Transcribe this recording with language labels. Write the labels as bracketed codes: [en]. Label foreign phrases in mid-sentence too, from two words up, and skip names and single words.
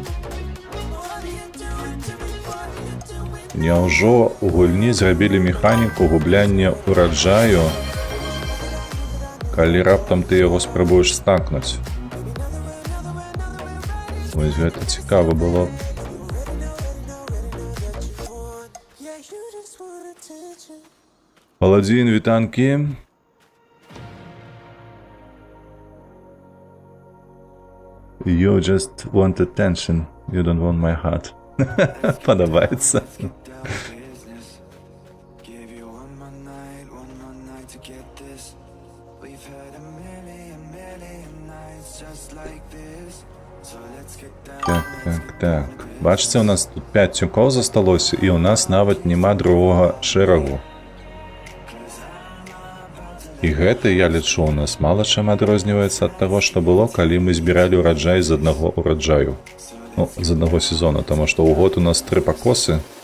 [be] Няўжо у гульні зрабілі механіку губляння ураджаю, калі раптам ты яго спрабуеш стакнуць? Вось гэта цікава было. Паладзін, вітанкі. [en] You just want attention. You don't want my heart. Подобається. Give you one more night to get this. We've had a million nights just like this. So let's get down. [be] Так. Бачите, у нас тут 5 тюков засталося, і у нас нават нема другого шэрагу. І гэта, я лічу, у нас мала чым адрозніваецца ад таго, што было, калі мы збіралі ўраджай з аднаго ўраджаю. Ну, з аднаго сезона, таму што ў год у нас 3 пакосы.